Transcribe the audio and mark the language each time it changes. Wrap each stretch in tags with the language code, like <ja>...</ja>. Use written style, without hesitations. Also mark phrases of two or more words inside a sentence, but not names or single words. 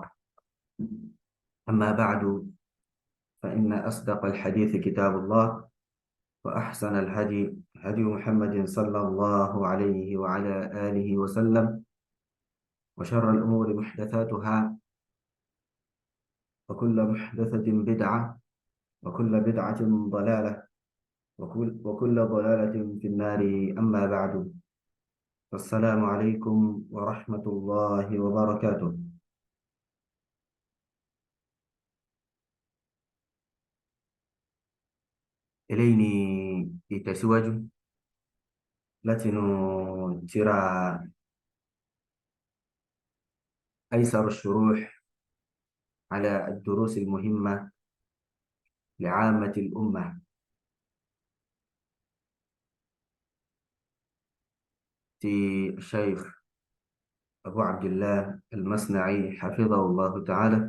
<ar>أما بعد، فإن أصدق الحديث كتاب الله، وأحسن الهدي هدي محمد صلى الله عليه وعلى آله وسلم، وشر الأمور محدثاتها، وكل محدثة بدعة، وكل بدعة ضلالة، وكل ضلالة في النار. أما بعد، السلام عليكم ورحمة الله وبركاته.</ar> <yo>إليني ìtẹ̀síwájú látinú tírà أيسر الشروح على الدروس المهمة لعامة الأمة</yo> <ar>في الشيخ أبو عبد الله المصنعي حفظه الله تعالى.</ar>